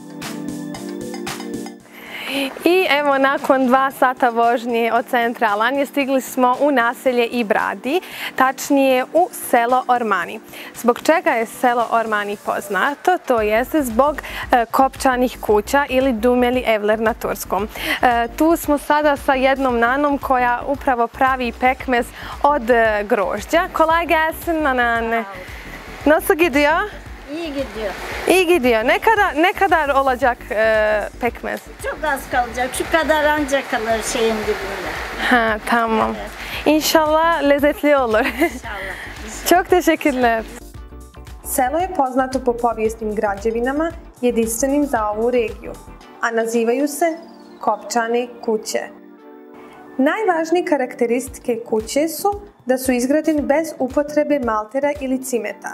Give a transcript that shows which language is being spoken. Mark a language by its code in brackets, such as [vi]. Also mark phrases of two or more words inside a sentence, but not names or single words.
[bs] I evo, nakon 2 sata vožnje od centra Alanje stigli smo u naselje Ibradi, tačnije u selo Ormani. Zbog čega je selo Ormani poznato? To jeste zbog kopčanih kuća ili [tr] dumeli evler [bs] na turskom. Tu smo sada sa jednom nanom koja upravo pravi pekmez od grožđa. [tr] Kolay gelsin nanane. Nasıl gidiyor? İyi gidiyor. İyi gidiyor. Ne kadar olacak pekmez? Çok az kalacak. Şu kadar ancak kalır şeyin dibinde. Ha, tamam. Evet. İnşallah lezzetli olur. İnşallah. Çok teşekkürler. [bs] Selo je poznato po povijesnim građevinama jedinstvenim za ovu regiju, a nazivaju se kopčane kuće. Najvažnije karakteristike kuće su da su izgrađene bez upotrebe maltera ili cimeta.